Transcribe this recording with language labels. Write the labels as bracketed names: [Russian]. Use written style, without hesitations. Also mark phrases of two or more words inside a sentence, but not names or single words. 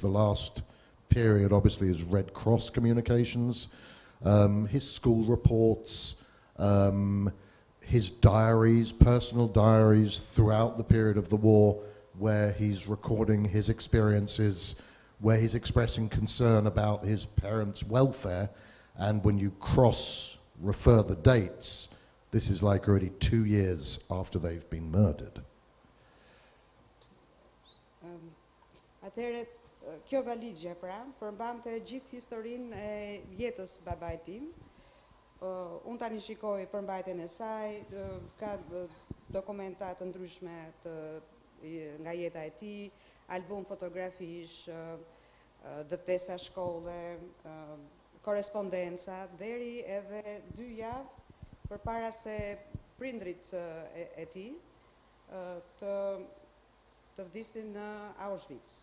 [English] The last period, obviously, is Red Cross communications, his school reports, his diaries, personal diaries throughout the period of the war, where he's recording his experiences, where he's expressing concern about his parents' welfare. And when you refer the dates, this is like already 2 years after they've been murdered. [Albanian] Atëherë, kjo valigje pra përmbante gjithë historinë e jetës babait tim. Unë tani shikoj përmbajtjen e saj, ka dokumenta të ndryshme nga jeta e tij, album fotografish, dëftesa shkolle, korespondenca, deri edhe 2 javë përpara se prindrit e tij të vdisnin në Auschwitz.